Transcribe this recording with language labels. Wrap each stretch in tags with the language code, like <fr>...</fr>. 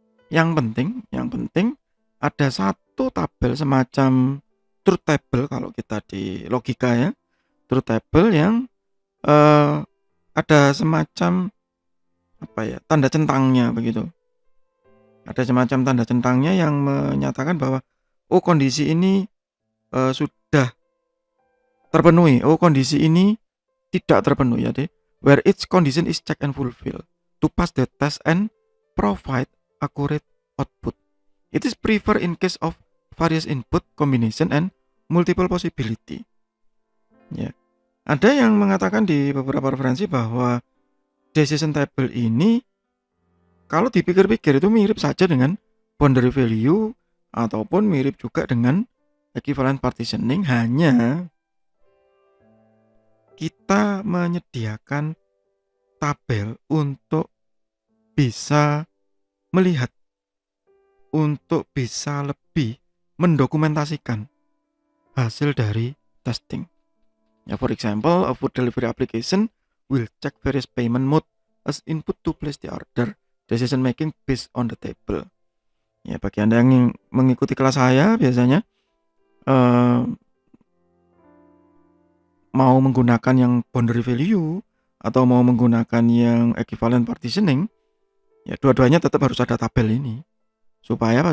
<id>Yang penting ada satu tabel semacam truth table kalau kita di logika ya. Truth table yang ada semacam tanda centangnya begitu. Ada semacam tanda centangnya yang menyatakan bahwa oh kondisi ini sudah terpenuhi, oh kondisi ini tidak terpenuhi ya deh.</id> <en>Where each condition is checked and fulfilled to pass the test and provide accurate output. It is preferred in case of various input combination and multiple possibility.</en> <id>Ya. Ada yang mengatakan di beberapa referensi bahwa decision table ini kalau dipikir-pikir itu mirip saja dengan boundary value ataupun mirip juga dengan equivalent partitioning, hanya kita menyediakan tabel untuk bisa melihat, untuk bisa lebih mendokumentasikan hasil dari testing.</id> <en>Ya, for example, a food delivery application will check various payment mode as input to place the order. Decision making based on the table.</en> <id>Ya, bagi Anda yang mengikuti kelas saya biasanya mau menggunakan yang boundary value atau mau menggunakan yang equivalent partitioning, ya dua-duanya tetap harus ada tabel ini. Supaya apa?</id>